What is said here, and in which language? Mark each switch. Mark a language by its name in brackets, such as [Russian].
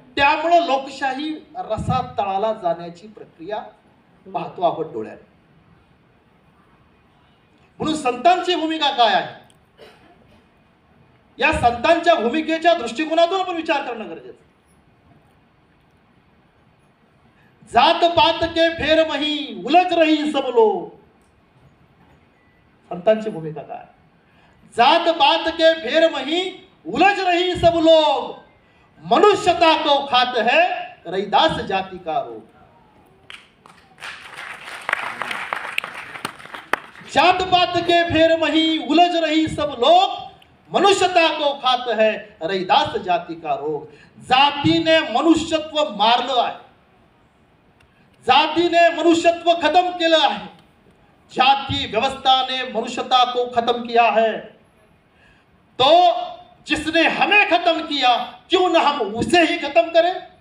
[Marathi] त्यामुळे लोकशाही रसात तळाला जाण्याची प्रक्रिया पाहतो आपण डोळ्याने. म्हणून संतांची भूमिका काय आहे? या संतांच्या भूमिकेच्या दृष्टिकोनातून आपण विचार करणं गरजेचं. [Hindi] जात पात के फेर मही उलझ रही सब लोग. [Marathi] संतांची भूमिका काय? [Hindi] जात पात के फेर मही उलझ रही सब लोग, मनुष्यता को खात है रैदास जाति का रोग. जात पात के फेर मही उलझ रही सब लोग, मनुष्यता को खात है रैदास जाति का रोग. [Marathi] जातीने मनुष्यत्व मारलं आहे, जातीने मनुष्यत्व खत्म केलं आहे, [Hindi] जाति व्यवस्था ने मनुष्यता को खत्म किया है. तो जिसने हमें खत्म किया क्यों ना हम उसे ही खत्म करें.